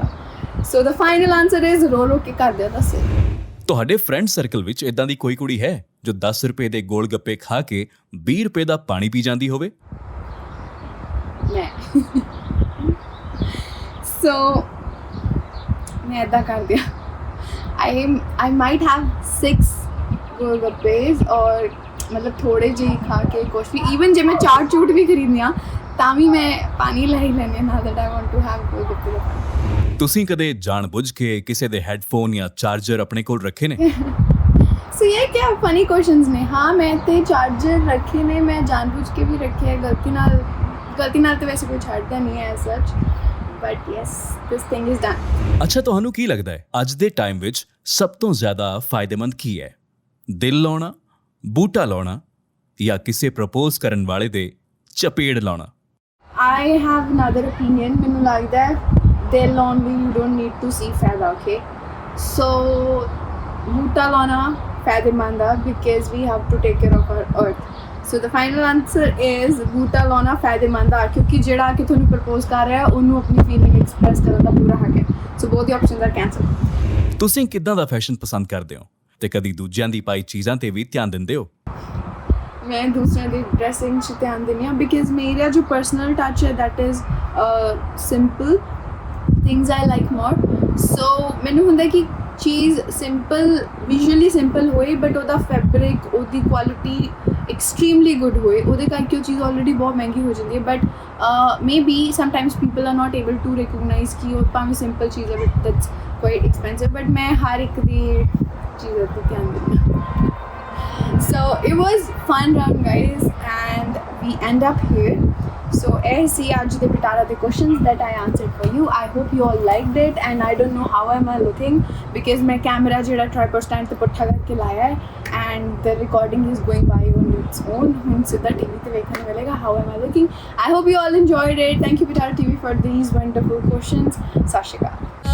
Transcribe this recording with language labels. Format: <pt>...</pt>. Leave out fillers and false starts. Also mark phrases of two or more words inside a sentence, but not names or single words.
<en>so the final answer is</en> <pa>ਰੋ ਰੋ ਕੇ ਘਰਦਿਆਂ ਦਾ ਸਿਰ। ਤੁਹਾਡੇ</pa> <en>friend circle</en> <pa>ਵਿੱਚ ਇਦਾਂ ਦੀ ਕੋਈ ਕੁੜੀ ਹੈ ਜੋ 10 ਰੁਪਏ ਦੇ ਗੋਲ ਗੱਪੇ ਖਾ ਕੇ 20 ਰੁਪਏ ਦਾ ਪਾਣੀ ਪੀ ਜਾਂਦੀ ਹੋਵੇ? ਮੈਂ ਸੋ ਮੈਂ ਇੱਦਾਂ ਕਰਦੀ ਹਾਂ।</pa> <en>I might have</en> <pa>6 ਗੋਲਗੱਪੇਜ਼, ਔਰ ਮਤਲਬ ਥੋੜੇ ਜਿਹੇ ਖਾ ਕੇ ਕੁਛ ਵੀ, ਈਵਨ ਜੇ ਮੈਂ ਚਾਟ ਚੂਟ ਵੀ ਖਰੀਦਨੀ ਆ ਤਾਂ ਵੀ ਮੈਂ ਪਾਣੀ ਲੈ ਹੀ ਲੈਂਦੀ ਹਾਂ,</pa> <en>that I want to have</en> <pa>ਗੋਲਗੱਪੇ ਦਾ ਪਾਣੀ। ਤੁਸੀਂ ਕਦੇ ਜਾਣਬੁੱਝ ਕੇ ਕਿਸੇ ਦੇ ਹੈੱਡਫੋਨ ਜਾਂ ਚਾਰਜਰ ਆਪਣੇ ਕੋਲ ਰੱਖੇ ਨੇ? ਸੋ ਇਹ ਕਿਆ</pa> <en>funny questions</en> <pa>ਨੇ। ਹਾਂ, ਮੈਂ ਤੇ ਚਾਰਜਰ ਰੱਖੇ ਨੇ, ਮੈਂ ਜਾਣਬੁੱਝ ਕੇ ਵੀ ਰੱਖੇ ਹੈ, ਗਲਤੀ ਨਾਲ ਤੇ ਵੈਸੇ ਕੋਈ ਛੱਡਦਾ ਨਹੀਂ ਹੈ ਸੱਚ,</pa> <en>but yes, this thing is done.</en> <pa>ਅੱਛਾ, ਤੁਹਾਨੂੰ ਕੀ ਲੱਗਦਾ ਹੈ ਅੱਜ ਦੇ ਟਾਈਮ ਵਿੱਚ ਸਭ ਤੋਂ ਜ਼ਿਆਦਾ ਫਾਇਦੇਮੰਦ ਕੀ ਹੈ? ਦਿਲ ਲਾਉਣਾ, ਬੂਟਾ ਲਾਉਣਾ, ਜਾਂ ਕਿਸੇ ਪ੍ਰਪੋਜ਼ ਕਰਨ ਵਾਲੇ ਦੇ ਚਪੇੜ ਲਾਉਣਾ?</pa> <en>I have another opinion.</en> <pa>ਮੈਨੂੰ ਲੱਗਦਾ ਹੈ ਦਿਲ ਲਾਉਣ ਲਈ</pa> <en>you don't need to see</en> <pa>ਫਾਇਦਾ, okay?</pa> <en>So</en> <pa>ਬੂਟਾ ਲਾਉਣਾ ਫਾਇਦੇਮੰਦ ਆ</pa> <en>because we have to take care of our earth. So the final answer is</en> <pa>ਬੂਟਾ ਲਾਉਣਾ ਫਾਇਦੇਮੰਦ ਆ, ਕਿਉਂਕਿ ਜਿਹੜਾ ਕਿ ਤੁਹਾਨੂੰ ਪ੍ਰਪੋਜ਼ ਕਰ ਰਿਹਾ ਉਹਨੂੰ ਆਪਣੀ</pa> <en>feeling express</en> <pa>ਕਰਨ ਦਾ ਪੂਰਾ ਹੱਕ ਹੈ।</pa> <en>So both the options are cancelled.</en> <pa>ਤੁਸੀਂ ਕਿੱਦਾਂ ਦਾ ਫੈਸ਼ਨ ਪਸੰਦ ਕਰਦੇ ਹੋ ਤੇ ਕਦੀ ਦੂਜਿਆਂ ਦੀ ਪਾਈ ਚੀਜ਼ਾਂ ਤੇ ਵੀ ਧਿਆਨ ਦਿੰਦੇ ਹੋ? ਮੈਂ ਦੂਸਰਿਆਂ ਦੀ ਡਰੈਸਿੰਗ 'ਚ ਧਿਆਨ ਦਿੰਦੀ ਹਾਂ ਬਿਕਾਜ਼ ਮੇਰਾ ਜੋ</pa> <en>personal touch</en> <pa>ਹੈ</pa> <en>that is simple things I like more.</en> <pa>ਸੋ ਮੈਨੂੰ ਹੁੰਦਾ ਕਿ ਚੀਜ਼ ਸਿੰਪਲ,</pa> <en>visually simple</en> <pa>ਹੋਏ, ਬਟ ਉਹਦਾ ਫੈਬਰਿਕ, ਉਹਦੀ ਕੁਆਲਿਟੀ</pa> <en>extremely good</en> <pa>ਹੋਏ। ਉਹਦੇ ਕਰਕੇ ਉਹ ਚੀਜ਼ ਆਲਰੇਡੀ ਬਹੁਤ ਮਹਿੰਗੀ ਹੋ ਜਾਂਦੀ ਹੈ,</pa> <en>but maybe sometimes people are not able to recognise</en> <pa>ਕਿ ਉਹ ਭਾਵੇਂ ਸਿੰਪਲ ਚੀਜ਼ ਹੈ</pa> <en>but that's quite expensive,</en> <pa>ਬਟ ਮੈਂ ਹਰ ਇੱਕ ਦੀ ਚੀਜ਼ਾਂ 'ਤੇ ਧਿਆਨ ਦਿੰਦੀ ਹਾਂ।</pa> <en>So it was fun round, guys, and we end up here. So</en> <pa>ਇਹ ਸੀ ਅੱਜ ਦੇ ਪਿਟਾਰਾ ਦੇ</pa> <en>questions that I answered for you. I hope you all liked it, and I don't know how am I looking because</en> <pa>ਮੈਂ camera ਜਿਹੜਾ</pa> <en>tripod stand</en> <pa>ਤੇ ਪੁੱਠਾ ਕਰਕੇ ਲਾਇਆ ਹੈ</pa> <en>and the recording is going by on its own.</en> <pa>ਹੁਣ ਸਿੱਧਾ TV ਤੇ ਵੇਖਣ ਨੂੰ ਮਿਲੇਗਾ</pa> <en>how am I looking. I hope you all enjoyed it. Thank you Pitara TV for these wonderful questions.</en> <pa>ਸਤਿ ਸ਼੍ਰੀ ਅਕਾਲ।</pa>